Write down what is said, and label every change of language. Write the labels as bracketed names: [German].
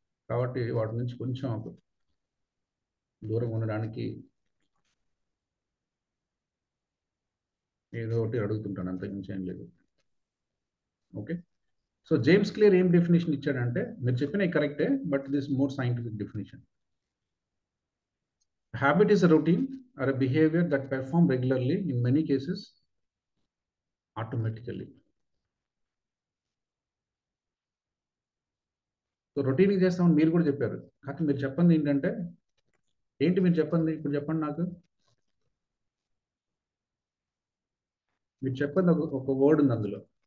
[Telugu] కాబట్టి వాటి నుంచి కొంచెం దూరంగా ఉండడానికి ఏదో ఒకటి అడుగుతుంటాను, అంతకుమించి ఏం లేదు. ఓకే, సో జేమ్స్ క్లియర్ ఏం డెఫినేషన్ ఇచ్చాడంటే, మీరు చెప్పినవి కరెక్టే, [English] But this more scientific definition. Habit is a routine or a behavior that perform regularly, in many cases automatically. [Telugu] So routine చేస్తామని మీరు కూడా చెప్పారు, కాకపోతే మీరు చెప్పింది ఏంటంటే ఏంటి, మీరు చెప్పండి ఇప్పుడు చెప్పండి నాకు. మీరు చెప్పండి, ఒక వర్డ్ ఉంది అందులో.